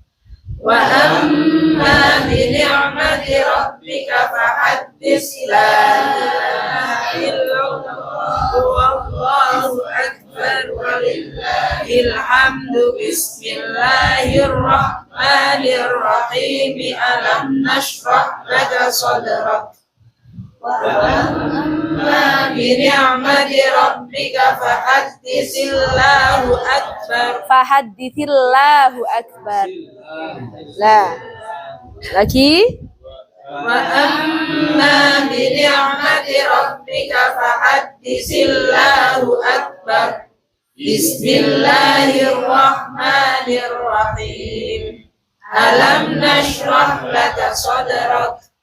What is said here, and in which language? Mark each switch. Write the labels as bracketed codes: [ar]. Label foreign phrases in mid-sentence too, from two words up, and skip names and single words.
[ar] وأما بنعمة ربك فحدث لا إله إلا الله والله أكبر ولله الحمد بسم الله الرحمن الرحيم ألم نشرح لك صدرك وأما بنعمة ربك فحدث الله أكبر فحدث الله أكبر. Lah. [id] Lagi? [ar] وأما بنعمة ربك فحدث الله أكبر بسم الله الرحمن الرحيم ألم نشرح لك صدرك